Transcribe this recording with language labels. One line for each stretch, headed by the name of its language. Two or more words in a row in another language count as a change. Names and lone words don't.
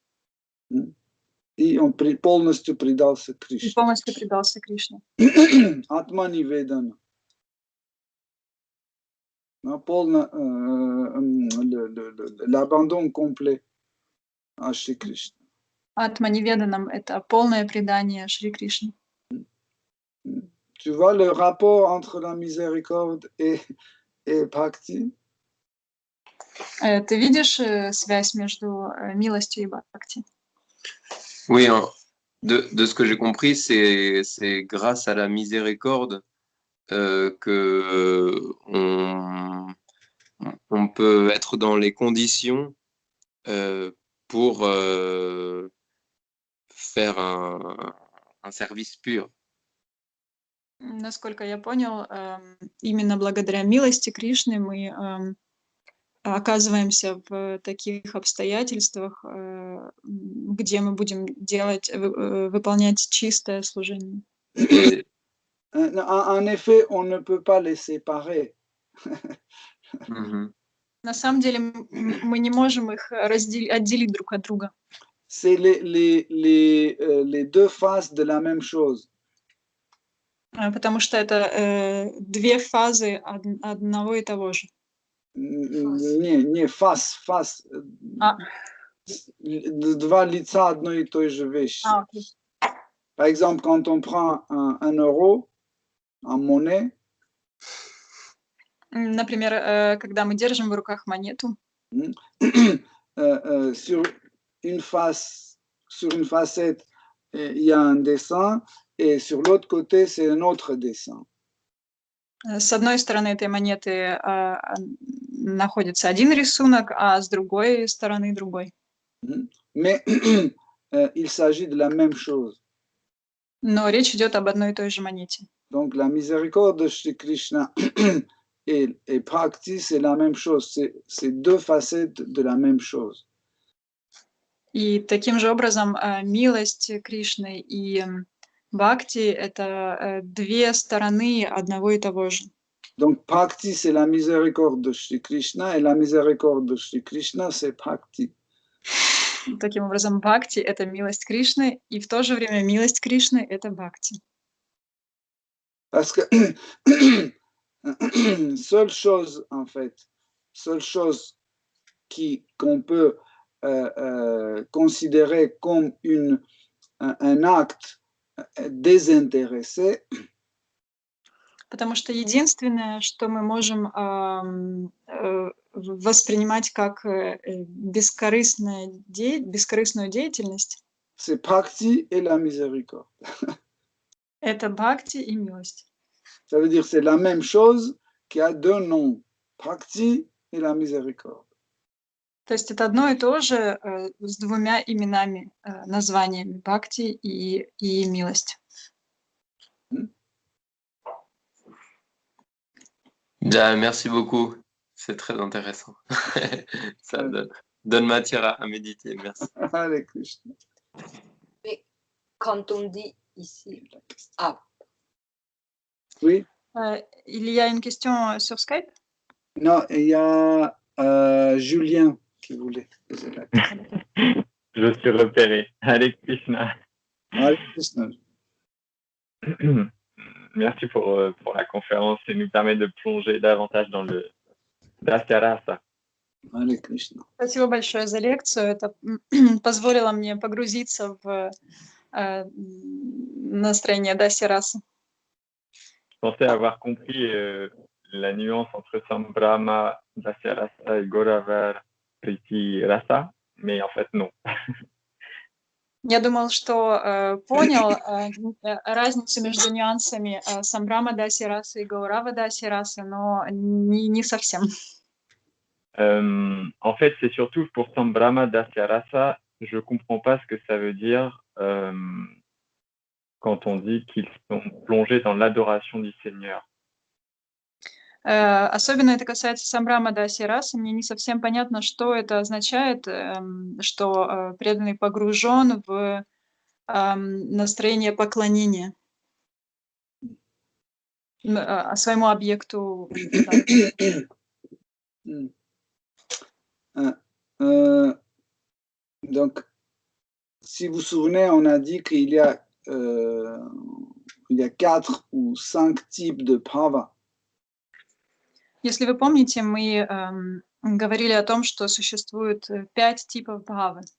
Russian: И он полностью предался И Кришне. полностью предался Кришне. Атмани Ведана. Полно
French: l'abandon complet à Shri Krishna.
Russian: Атманиведанам — это полное предание Шри Кришне.
French: Tu vois le rapport entre la miséricorde et bhakti?
Russian: Ты видишь связь между милостью и бхакти?
French: Oui, hein. De ce que j'ai compris, c'est grâce à la miséricorde que on peut être dans les conditions pour faire un service pur.
Russian: Насколько я понял, именно благодаря милости Кришны мы оказываемся в таких обстоятельствах, где мы будем выполнять чистое служение.
French: En effet, on ne peut pas les séparer.
Russian: На самом деле мы не можем их отделить друг от друга.
French: C'est les deux faces de la même chose.
Russian: Потому что это две фазы одного и того же. Не face. Два лица одной и той же вещи. Okay.
French: Par exemple, quand on prend un euro en monnaie,
Russian: например, когда мы держим в руках монету,
French: sur une facette, il y a un dessin, et sur l'autre côté, c'est un autre dessin.
Russian: С одной стороны этой монеты находится один рисунок, а с другой стороны другой.
French: Mais il s'agit de la même chose.
Russian: Но речь идет об одной и той же монете.
French: Donc la miséricorde de Shri Krishna et bhakti, c'est la même chose. C'est deux facettes de la même chose.
Russian: И таким же образом милость Кришны и бхакти — это две стороны одного и того же.
French: Donc bhakti, c'est la miséricorde de Shri Krishna, et la miséricorde de Shri Krishna, c'est bhakti.
Russian: Таким образом, бхакти — это милость Кришны, и в то же время милость Кришны — это бхакти.
French: Parce que seule chose qu'on peut considérer comme un acte désintéressé,
Russian: Потому что единственное, что мы можем воспринимать как бескорыстную деятельность,
French: c'est bhakti et la miséricorde.
Russian: Это бхакти и милость.
French: Ça veut dire que c'est la même chose qui a deux noms, bhakti et la miséricorde.
Russian: То есть это одно и то же с двумя именами, названиями бхакти и милость.
French: Bien, merci beaucoup. C'est très intéressant. Ça donne matière à méditer. Merci. Hare Krishna. Mais quand on dit ici, ah. Oui. Il y a une question sur Skype? Non, il y a Julien qui voulait poser la question. Je suis repéré. Hare Krishna. Hare Krishna. Merci pour la conférence et nous permet de plonger davantage dans le Dasya-rasa. Hare Krishna.
Russian: Спасибо большое за лекцию. Это позволило мне погрузиться в настроение Дасya-расы.
French: Je pensais avoir compris la nuance entre Sambrahma, Dasya-rasa et Gauravar Priti-rasa, mais en fait non.
Russian: Я думал, что понял разницу между нюансами Самбрама Дасya-расы и Гаурава Дасya-расы, но не совсем.
French: En fait, c'est surtout pour Sambrahma Dasya-rasa, je ne comprends pas ce que ça veut dire quand on dit qu'ils sont plongés dans l'adoration du Seigneur.
Russian: Особенно это касается Самбрама Даси Расы. Мне не совсем понятно, что это означает, что преданный погружен в настроение поклонения своему объекту.
French: Donc, si vous vous souvenez, on a dit qu'il y a 4 ou 5 types de bhava.
Russian: Если вы помните, мы говорили о том, что существует 5 типов бхавы.